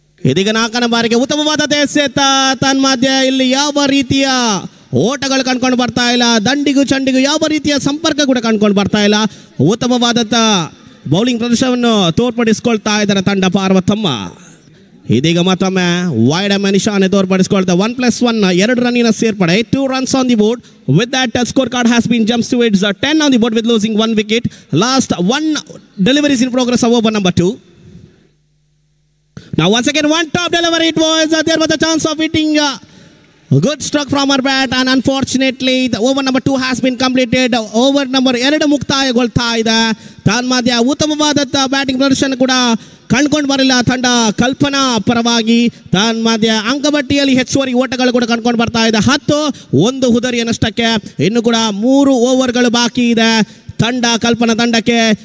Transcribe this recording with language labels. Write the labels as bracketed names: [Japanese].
[Kannada] ಇದೀಗ 4ನೇ ಬಾರಿಗೆ ಉತ್ತಮವಾದ ಎಸೆತ. ತನ್ಮಧ್ಯ ಇಲ್ಲಿ ಯಾವ ರೀತಿಯ ಓಟಗಳು ಕಂಡ್ಕೊಂಡು ಬರ್ತಾ ಇಲ್ಲ. ದಂಡಿಗೂ ಚಂಡಿಗೂ ಯಾವ ರೀತಿಯ ಸಂಪರ್ಕ ಕೂಡ ಕಂಡ್ಕೊಂಡು ಬರ್ತಾ ಇಲ್ಲ. ಉತ್ತಮವಾದಂಥ ಬೌಲಿಂಗ್ ಪ್ರದರ್ಶನವನ್ನು ತೋರ್ಪಡಿಸಿಕೊಳ್ತಾ ಇದ್ದಾರೆ ತಂಡ ಪಾರ್ವತಮ್ಮ. ಇದೀಗ ಮತ್ತೊಮ್ಮೆ ವೈಡ್ ನಿಶಾನೆ ತೋರ್ಪಡಿಸಿಕೊಳ್ತಾ 1+1 2 ರನ್ನಿನ ಸೇರ್ಪಡೆ. [English] 2 runs on the board. With that score card has been jumps to its 10 on the board with losing 1 wicket. Last 1 deliveries in progress of over number 2. Now once again 1 top delivery. It was there was a chance of hitting a good struck from her bat, and unfortunately the over number 2 has been completed. [Kannada] Over number 2 ಮುಕ್ತಾಯಗೊಳ್ತಾ ಇದೆ. ತನ್ಮಧ್ಯ ಉತ್ತಮವಾದಂಥ batting ಪ್ರದರ್ಶನ ಕೂಡ ಕಂಡುಕೊಂಡು ಬರಲಿಲ್ಲ ತಂಡ ಕಲ್ಪನಾ ಪರವಾಗಿ. ತನ್ಮಧ್ಯ ಅಂಕಪಟ್ಟಿಯಲ್ಲಿ ಹೆಚ್ಚುವರಿ ಓಟಗಳು ಕೂಡ ಕಂಡುಕೊಂಡು ಬರ್ತಾ ಇದೆ. 10 1 ಹುದರಿಯ ನಷ್ಟಕ್ಕೆ ಇನ್ನು ಕೂಡ 3 ಓವರ್ಗಳು ಬಾಕಿ ಇದೆ ತಂಡ ಕಲ್ಪನಾ ತಂಡಕ್ಕೆ.